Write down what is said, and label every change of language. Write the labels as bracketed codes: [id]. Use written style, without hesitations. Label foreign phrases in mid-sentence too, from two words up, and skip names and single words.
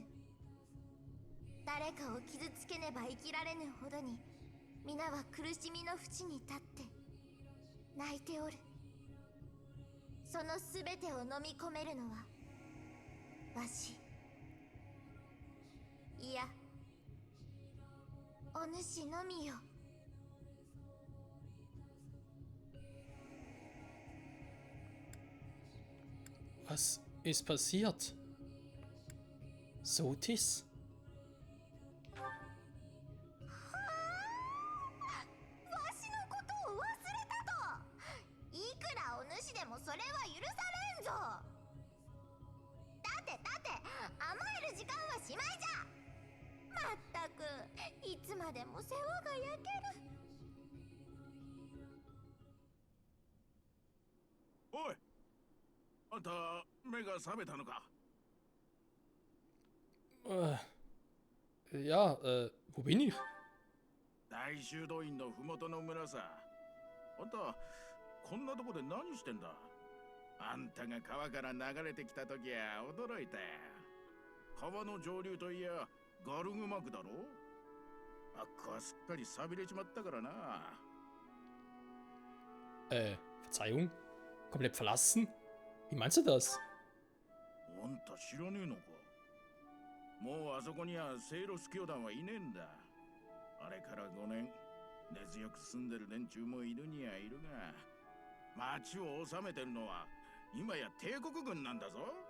[ja] 誰かを傷つけねば生きられぬほどに、皆は苦しみの淵に立って泣いておる。そのすべてを飲み込めるのはわし、いやお主のみよ。 [de] Was ist passiert? Sotis? [ja] わしのことを忘れたと。いくらお主でもそれは許されんぞ。立て甘える時間はしまいじゃ。まったくいつまでも世話が焼ける。おい、あんた目が覚めたのか。 [de] Ja, wo bin ich? [ja] 大修道院の麓の村さ。あんたこんなとこで何してんだ。あんたが川から流れてきた時は驚いたよ。川の上流といやガルグマクだろ。あっこはすっかり錆びれちまったからな。 [de] Verzeihung? Komplett verlassen? Wie meinst du das? [ja] あんた知らねえのか。もうあそこにはセイロス教団はいねえんだ。あれから5年、根強く住んでる連中もいるにはいるが、町を治めてるのは今や帝国軍なんだぞ。